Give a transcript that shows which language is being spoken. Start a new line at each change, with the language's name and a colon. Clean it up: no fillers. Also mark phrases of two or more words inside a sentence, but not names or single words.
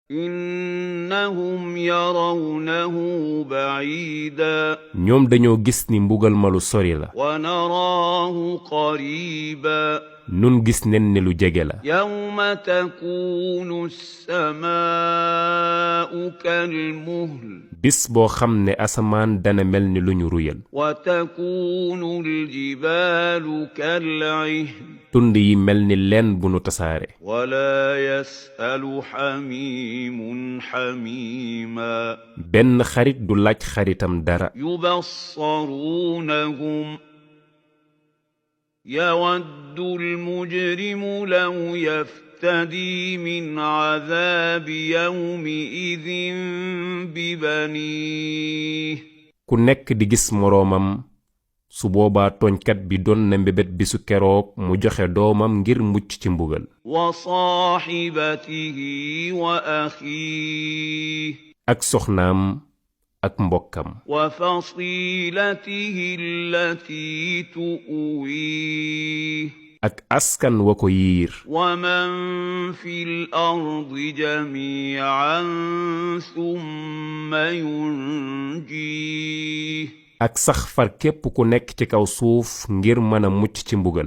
Arabic: إنهم يرونه بعيدا
Wolof: ñoom dañoo gis ni mbugal ma lu sori la
Arabic: ونراه قريبا
Wolof: nun gis nen ne lu jege la
Arabic: يوم تكون السماء كالمهل
Wolof: bis boo xam ne asamaan dana mel ni lu ñu ruyal
Arabic: وتكون الجبال كالعهن
Wolof: tund yi mel ni leen bu nu tasaare
Arabic: ولا يسأل حميم حميما
Wolof: benn xarit du laaj xaritam dara
Arabic: يبصرونهم يود المجرم لو يفتدي من عذاب يومئذ ببنيه
Wolof: ku nekk di gis moroomam su boobaa tooñkat bi doon na mbébét bisu keroog mu joxe doomam ngir mucc ci mbugal
Arabic: وصاحبته وأخيه
Wolof: ak soxnaam ak mbokkam
Arabic: وفصيلته التي تؤويه
Wolof: ak askan wa ko yiir
Arabic: ومن في الأرض جميعا ثم ينجيه
Wolof: ak sax far képp ku nekk ci kaw suuf ngir mën a mucc ci mbugal